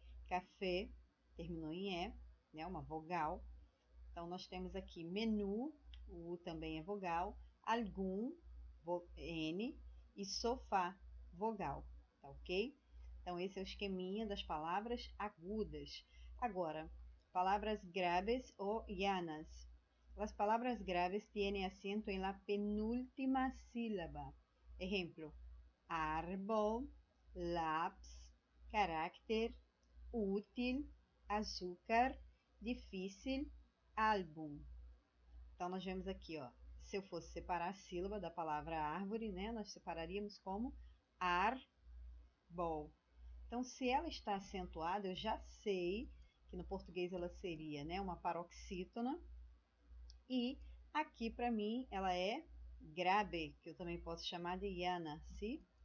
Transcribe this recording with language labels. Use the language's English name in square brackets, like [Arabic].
[Portuguese] Café, terminou em E, uma vogal. Então, nós temos aqui menu, o U também é vogal. Algum, N. E sofá, vogal, tá ok? Então, esse é o esqueminha das palavras agudas. Agora, [Spanish] palabras graves o llanas. Las palabras graves tienen acento en la penúltima sílaba. Ejemplo, árbol, lápis, carácter, útil, açúcar, difícil, álbum. [Portuguese] Então, nós vemos aqui, ó, se eu fosse separar a sílaba da palavra árvore, né, nós separaríamos como arbol. Então, se ela está acentuada, eu já sei que no português ela seria, né, uma paroxítona. E aqui, para mim, ela é grave, que eu também posso chamar de llana, sim?